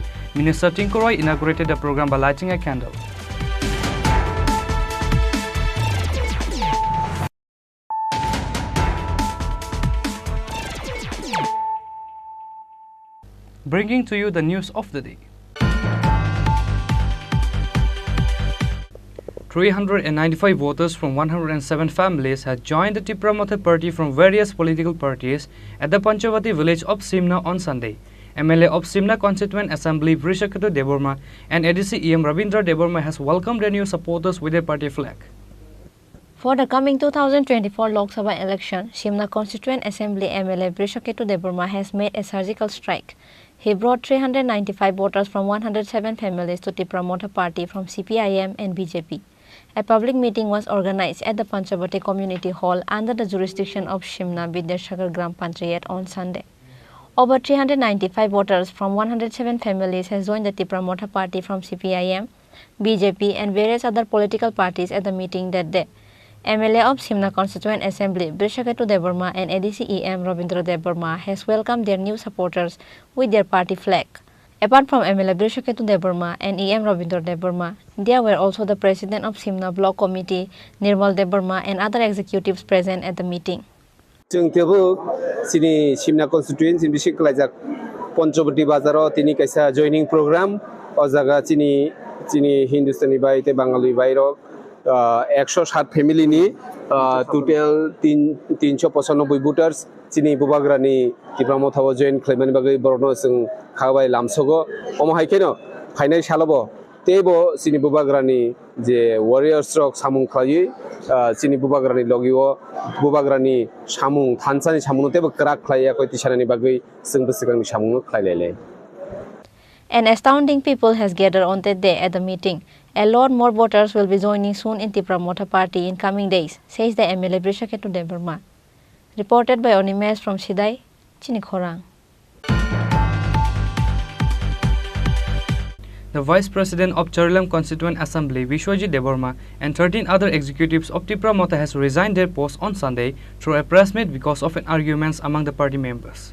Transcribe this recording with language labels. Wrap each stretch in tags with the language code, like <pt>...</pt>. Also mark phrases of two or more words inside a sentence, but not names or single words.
<en>Minister Tinku Roy inaugurated the program by lighting a candle. Bringing to you the news of the day. 395 voters from 107 families had joined the Tripura Motha party from various political parties at the Panchavati village of Simna on Sunday. MLA of Simna Constituent Assembly Vrishakatu Deborma and ADC EM Rabindra Deborma has welcomed the new supporters with their party flag. For the coming 2024 Lok Sabha election, Simna Constituent Assembly MLA Vrishakatu Deborma has made a surgical strike. He brought 395 voters from 107 families to Tripura Motha party from CPIM and BJP. A public meeting was organized at the Panchavati Community Hall under the jurisdiction of Simna Vidyasagar Gram Panchayat on Sunday. Over 395 voters from 107 families has joined the Tripura Motha party from CPIM, BJP and various other political parties at the meeting that day. MLA of Simna Constituent Assembly Vrishakatu Deborma and ADC EM Rabindra Deborma has welcomed their new supporters with their party flag. Apart from MLA Vrishakatu Deborma and EM Rabindra Deborma, there were also the President of Simna Block Committee Nirmal Deborma and other executives present at the meeting.</en> <brx>जों तेबो सिनि सिमना कन्स्टिट्युएन्सि बिसि कलाइजाक पञ्चवटी बाजाराव तिनि कैसा</brx> <en>joining program</en> <brx>अ जागा चिनि हिंदुस्तानी बाय ते बांगाली बायरो 107 फैमिलीनि</brx> <en>total 395 voters</en> <brx>चिनि बुबाग्रानि त्रिपुरा मथाव जॉइन खालामनायनि बागै बरनो जों खाबाय लामसगो अम हायकेनो फाइनाल सालाबो तेबो चिनि बुबाग्रानि जे वारियर्स रक सामुं खालायो चिनि बुबाग्रानि लगियो बुबाग्रानि सामुं थानसानि सामुं तेबो क्राक खालाया कय तिसानानि बागै जोंबो सिगांनि सामुं खालायलाय.</brx> <en>An astounding people has gathered on that day at the meeting. A lot more voters will be joining soon in Tripura Motha party in coming days, says the MLA Vrishakatu Deborma. Reported by Onimes from Sidai, Chini Khorang. The Vice President of Charilam Constituent Assembly, Vishwajit Deborma, and 13 other executives of Tripura Motha has resigned their posts on Sunday through a press meet because of an arguments among the party members.</en>